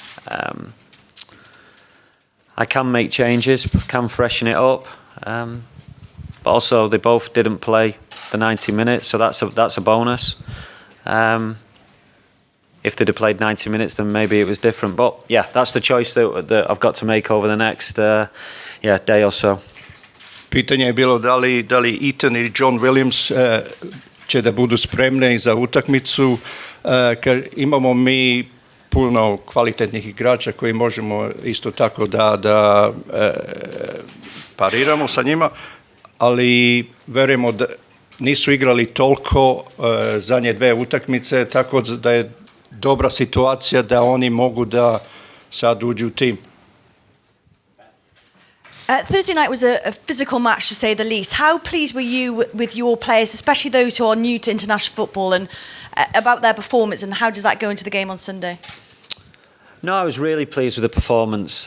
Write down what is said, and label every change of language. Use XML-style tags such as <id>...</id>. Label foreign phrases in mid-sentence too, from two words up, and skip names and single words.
<en>I can make changes, can freshen it up, but also they both didn't play the 90 minutes, so that's a bonus. If they'd have played 90 minutes, then maybe it was different. But yeah, that's the choice that I've got to make over the next day or so.</en> <sr>Pitanje je bilo da li Ethan i John Williams će da budu spremni za utakmicu. Imamo mi puno kvalitetnih igrača koji možemo isto tako da pariramo sa njima, ali verujemo da nisu igrali toliko zadnje 2 utakmice, tako da je dobra situacija da oni mogu da sad uđu u tim.</sr> <en>Thursday night was a physical match, to say the least. How pleased were you with your players, especially those who are new to international football, and about their performance, and how does that go into the game on Sunday? No, I was really pleased with the performance.</en>